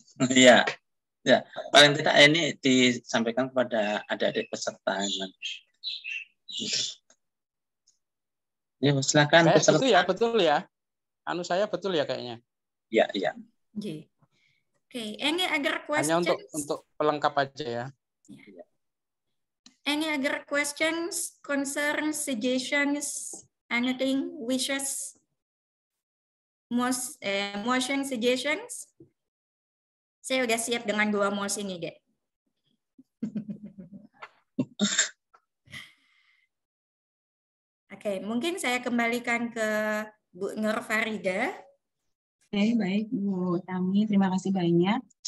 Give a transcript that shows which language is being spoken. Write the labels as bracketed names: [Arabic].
[Indonesian] Iya, ya paling tidak ini disampaikan kepada adik-adik peserta. Ya, silakan peserta. Betul ya. Anu saya betul ya kayaknya. Iya. [English] Oke, any other questions? [Indonesian] Hanya untuk pelengkap aja ya. [English] Any other questions, concerns, suggestions, anything, wishes, motion, suggestions? [Indonesian] Saya udah siap dengan 2 motion ini, deh. Oke, mungkin saya kembalikan ke Bu Nur Farida. Oke, baik Bu Tami, terima kasih banyak.